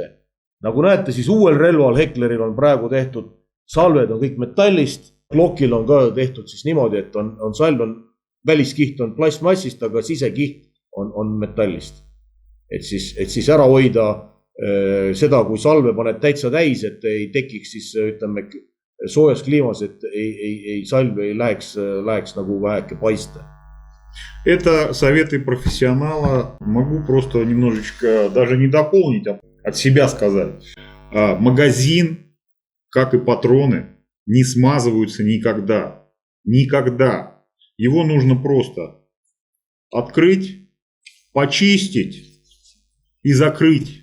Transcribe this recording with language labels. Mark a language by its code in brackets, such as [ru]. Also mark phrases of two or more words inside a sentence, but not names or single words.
[et] Nagu näete, siis uuel relval Hekleril on praegu tehtud, salved on kõik metallist, Glockil on ka tehtud siis niimoodi, et salv on, väliskiht on plastmassist, aga sisekiht on metallist. Et siis ära hoida seda, kui salve paned täitsa täis, et ei tekiks siis, ütleme, soojas kliimas, et salv ei läheks nagu väheke paista. [ru] Это советы профессионала. Могу просто немножечко даже не дополнить, а от себя сказать. Магазин, как и патроны, не смазываются никогда. Никогда. Его нужно просто открыть, почистить и закрыть.